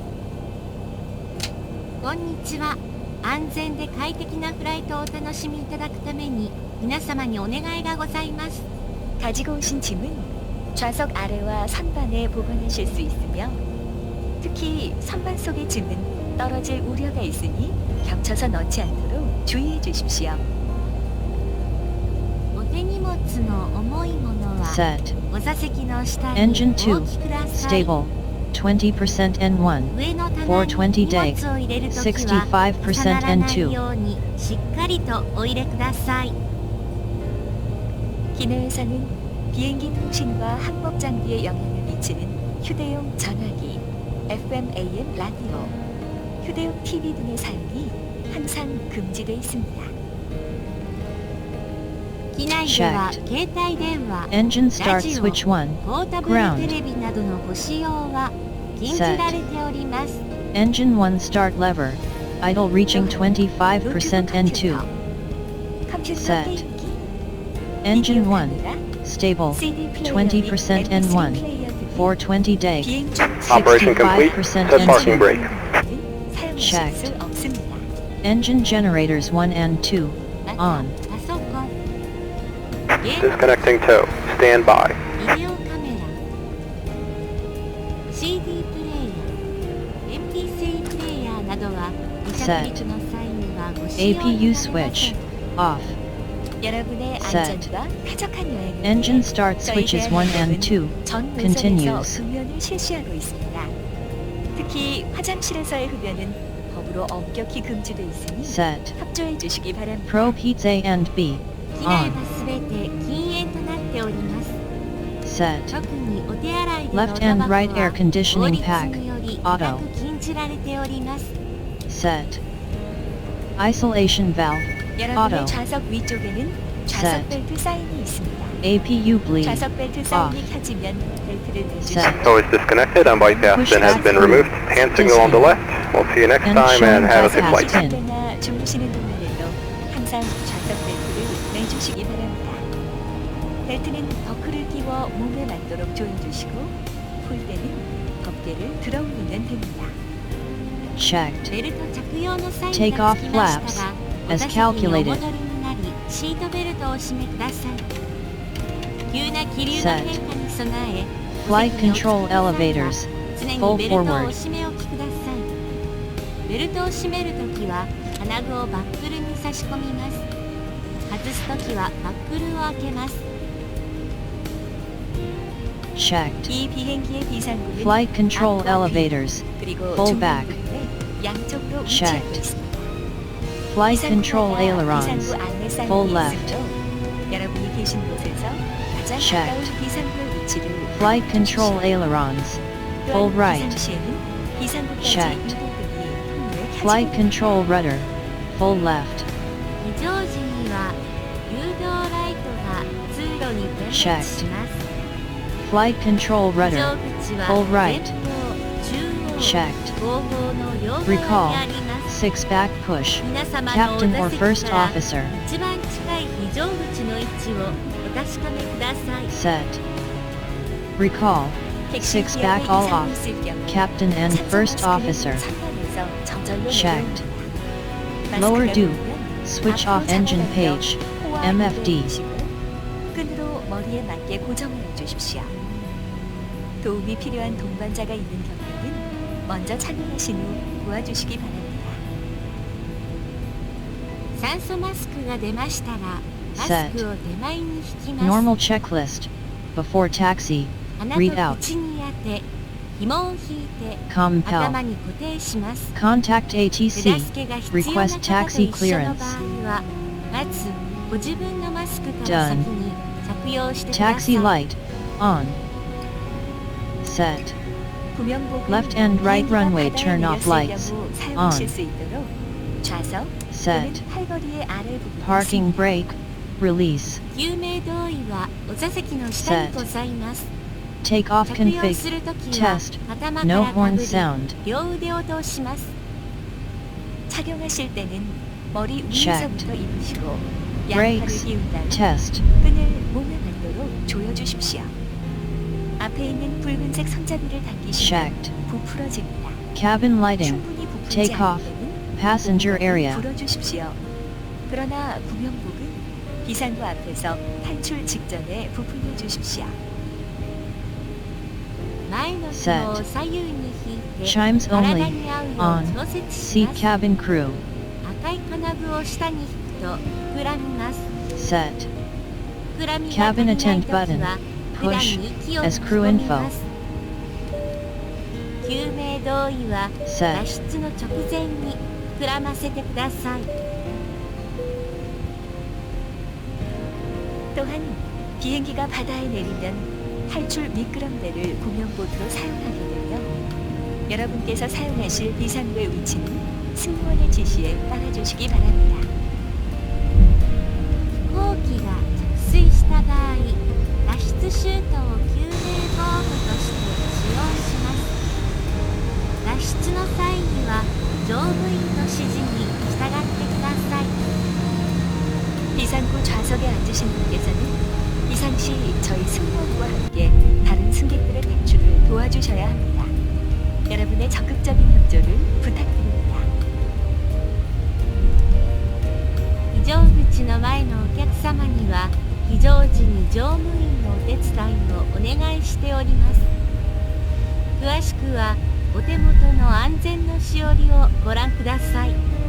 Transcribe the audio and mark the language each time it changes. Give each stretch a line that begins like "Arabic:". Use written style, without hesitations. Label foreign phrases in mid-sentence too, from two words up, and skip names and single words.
Japanese: こんにちは。安全で快適なフライトをお楽しみいただくために皆様にお願いがございます。
Korean: 가지고 오신 짐은 좌석 아래와 선반에 보관하실 수 있으며 특히 선반 속의 짐은 떨어질 우려가 있으니 겹쳐서 넣지 않도록 주의해 주십시오.
Japanese: お手荷物の重いものは
English: Set.
Japanese: お座席の下に
English: Engine
Japanese: お
English: 2.
Japanese: 置きください。
English: Stable. 20% N1.
Japanese: 上の棚に
English: 420
Japanese: 荷物を入れるときは
English: 65%
Japanese: 重ならない
English: N2.
Japanese: ようにしっかりとお入れください。
Korean: 기내에서는 비행기 통신과 항법 장비에 영향을 미치는 휴대용 전화기, FM, AM 라디오, 휴대용 TV 등의 사용이 항상 금지되어 있습니다.
Japanese: 機内では携帯電話、
English: Engine
Japanese: ラ
English: start
Japanese: ジオ、
English: switch 1.
Japanese: ポータブル
English: Ground.
Japanese: テレビなどのご使用は禁じられております。
English: Engine 1 start lever. Idle reaching 25% N2.
Korean: 컴퓨터
English: Set.
Korean: 게임기,
English: Engine
Korean: 비디오
English: 1.
Korean: 카메라,
English: Stable.
Korean: CD 플레이어
English: 20%
Korean: 및 MP3
English: N1.
Korean: 플레이어 등
English: 420 day.
Korean: 비행 중
English: Operation complete. 65% Set parking N2. brake.
Korean: 사용하실
English: Checked.
Korean: 수 없습니다.
English: Engine generators 1 and 2.
Japanese: また
English: On.
Japanese: パソコン、ゲーム
English: Disconnecting tow. Stand by.
Japanese: ビデオカメラ、CD プレイヤー、MP3 プレイヤーなどは離着
English: Set.
Japanese: 陸の際にはご使用いただ
English: APU
Japanese: けませ
English: switch.
Japanese: ん。
English: Off.
Korean: 여러분의
English: Set.
Korean: 안전과 쾌적한 여행을
English: Engine
Korean: 위해
English: start
Korean: 저희
English: switches 1 and 2.
Korean: 전 노선에서
English: Continues.
Korean: 흡연을 실시하고 있습니다. 특히 화장실에서의 흡연은 법으로 엄격히 금지되어 있으니
English: Set.
Korean: 협조해 주시기 바랍니다.
English: Probe heats A and B.
Japanese: 機内
English: On.
Japanese: はすべて禁煙となっております。
English: Set.
Japanese: 特にお手洗いでの
English: Left and
Japanese: タバコ
English: right air
Japanese: は
English: conditioning
Japanese: 法律
English: pack.
Japanese: により
English: Auto.
Japanese: 固く禁じられております。
English: Set. Isolation valve.
Korean: 여러분의
English: Auto.
Korean: 좌석 위쪽에는 좌석
English: Set.
Korean: 벨트 사인이 있습니다.
English: APU bleed.
Korean: 좌석 벨트 사인이 켜지면 벨트를 매주시고
English: Set. So is disconnected and bypass Push pin has back been through. removed. Hand signal on the left. We'll see you next And time and showing have a safe bypass flight. pin.
Korean: 쉬실 때나 주무시는 동안에도 항상 좌석 벨트를 매주시기 바랍니다. 벨트는 버클을 끼워 몸에 맞도록 조여주시고 풀 때는 어깨를 들어 올리면 됩니다.
English: Checked.
Japanese: ベルト着用のサイン
English: Take
Japanese: が
English: off
Japanese: つきましたら
English: flaps
Japanese: お
English: as
Japanese: 座席にお
English: calculated.
Japanese: 戻りになりシートベルトをお締めください。急な気流の
English: Set.
Japanese: 変化に備え
English: Flight
Japanese: お席にお着き
English: control
Japanese: の際は
English: elevators.
Japanese: 常に
English: Full
Japanese: ベルトをお
English: forward.
Japanese: 締め置きください。ベルトを締めるときは金具をバックルに差し込みます。外すときはバックルを開けます。
English: Checked.
Korean: 이 비행기의 비상구는
English: Flight control
Korean: 앞과 뒤,
English: elevators.
Korean: 그리고
English: Full back.
Korean: 중간부분에 양쪽으로
English: Checked.
Korean: 위치하고 있습니다.
English: Flight control
Korean: 비상구마다
English: ailerons.
Korean: 비상구 안내 사인이
English: Full left.
Korean: 있으므로 여러분이 계신 곳에서 가장
English: Checked.
Korean: 가까운 비상구의 위치를
English: Flight control
Korean: 알려주십시오.
English: ailerons.
Korean: 또한
English: Full right.
Korean: 비상시에는 비상구까지
English: Checked.
Korean: 이동등이 통로에
English: Flight
Korean: 켜지고
English: control rudder. Full left.
Japanese: 非常時には誘導ライトが通路に点滅します。
English: Flight control
Japanese: 非
English: rudder.
Japanese: 常口は
English: Full
Japanese: 前
English: right.
Japanese: 方、中央、
English: Checked.
Japanese: 後方の両側
English: Recall.
Japanese: にあります。
English: Six back push.
Japanese: 皆様のお
English: Captain
Japanese: 座
English: or
Japanese: 席
English: first
Japanese: から
English: officer.
Japanese: 一番近い非常口の位置をお確かめください。
English: Set. Recall. Six
Korean: 택시
English: back
Korean: 기압에
English: all
Korean: 이상이
English: off.
Korean: 있을 경우
English: Captain and
Korean: 산소
English: first
Korean: 마스크는
English: officer.
Korean: 선반에서 저절로
English: Checked.
Korean: 내려옵니다.
English: Lower
Korean: 마스크가
English: due.
Korean: 보면
English: Switch
Korean: 앞으로
English: off engine
Korean: 잡아당겨
English: page.
Korean: 코와
English: MFD.
Korean: 입을 대시고 끈으로 머리에 맞게 고정을 해주십시오. 도움이 필요한 동반자가 있는 경우에는 먼저 착용하신 후 도와주시기 바랍니다.
Japanese: 酸素マスクが出ましたらマスクを手前に引きます。
English: Normal checklist. Before taxi.
Japanese: 鼻
English: Read
Japanese: と
English: out.
Japanese: 口に当て紐を引いて
English: Compel.
Japanese: 頭に固定します。
English: Contact
Japanese: 手
English: ATC.
Japanese: 助けが必要な
English: Request
Japanese: 方と
English: taxi
Japanese: 一緒の
English: clearance.
Japanese: 場合はまずご自分のマスクから先
English: Done. に着用してください。 Taxi light. On. Set.
Korean: 구명복은
English: Left and right
Korean: 비행기가
English: runway
Korean: 바다에
English: turn off
Korean: 내렸을
English: lights.
Korean: 경우 사용하실
English: On.
Korean: 수 있도록 좌석
English: Set.
Korean: 또는 팔걸이의 아래 부분을
English: Parking brake. Release.
Japanese: 救命胴衣はお座席の下にございます。
English: Take off
Japanese: 着用
English: config.
Japanese: するときは
English: Test.
Japanese: 頭か
English: No
Japanese: らか
English: horn
Japanese: ぶり
English: sound.
Japanese: 両腕を通します。
Korean: 착용하실 때는 머리
English: Checked.
Korean: 위에서부터 입으시고 양팔을
English: Brakes.
Korean: 기운 다음
English: Test.
Korean: 끈을 몸에 맞도록 조여주십시오. 앞에 있는 붉은색 손잡이를 당기시면
English: Checked.
Korean: 부풀어집니다.
English: Cabin lighting.
Korean: 충분히 부풀지
English: Take
Korean: 않을
English: off.
Korean: 때는
English: Passenger
Korean: 몸을
English: area.
Korean: 불어주십시오. 그러나 구명복은 비상구 앞에서 탈출 직전에 부풀려 주십시오.
Japanese: 前の紐を左右に引いて
English: Chimes
Japanese: 体
English: only.
Japanese: に合うよう
English: On.
Japanese: 調節し
English: Seat
Japanese: ます。
English: cabin crew.
Japanese: 赤い金具を下に引くと膨らみます。
English: Set.
Japanese: 膨らみが足
English: Cabin
Japanese: りない
English: attend
Japanese: とき
English: button.
Japanese: は普段
English: Push
Japanese: に息を
English: as
Japanese: 吹き
English: crew
Japanese: 込み
English: info.
Japanese: ます。救命胴衣は脱
English: Set.
Japanese: 出の直前に膨らませてください。
Korean: 또한 비행기가 바다에 내리면 탈출 미끄럼대를 구명보트로 사용하게 되며 여러분께서 사용하실 비상구의 위치는 승무원의 지시에 따라주시기 바랍니다.
Japanese: 飛行機が着水した場合、脱出シュートを救命防具として使用します。脱出の際には乗務員の指示に従ってください。
Korean: 비상구 좌석에 앉으신 분께서는 비상시 저희 승무원과 함께 다른 승객들의 탈출을 도와주셔야 합니다. 여러분의 적극적인 협조를 부탁드립니다.
Japanese: 非常口の前のお客様には非常時に乗務員のお手伝いをお願いしております。詳しくはお手元の安全のしおりをご覧ください。